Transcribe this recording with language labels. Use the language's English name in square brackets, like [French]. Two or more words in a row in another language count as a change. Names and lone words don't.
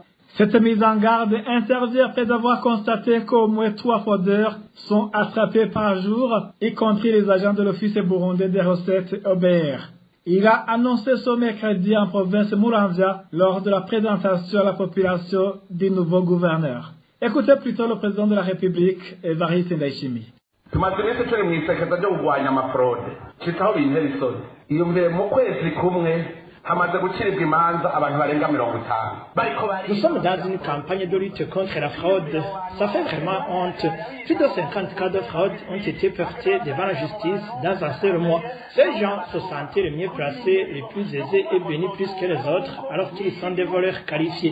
[French] Cette mise en garde intervient après avoir constaté qu'au moins 3 fraudeurs sont attrapés par jour, y compris les agents de l'Office burundais des recettes OBR. Il a annoncé ce mercredi en province Muramvya lors de la présentation à la population du nouveau gouverneur. Écoutez plutôt le président de la République, Evariste Ndayishimiye. [Rundi] tumaze iminsi turi mu isekeza ryo kurwanya amafraude kitaho bintera isoni iyo mbere mu kwezi kumwe hamaze guciribwa imanza abantu barenga 50 [French] Nous sommes dans une campagne de lutte contre la fraude. Ça fait vraiment honte. Plus de 50 cas de fraude ont été portés devant la justice dans un seul mois. Ces gens se sentaient les mieux placés, les plus aisés et bénis plus que les autres, alors qu'ils sont des voleurs qualifiés.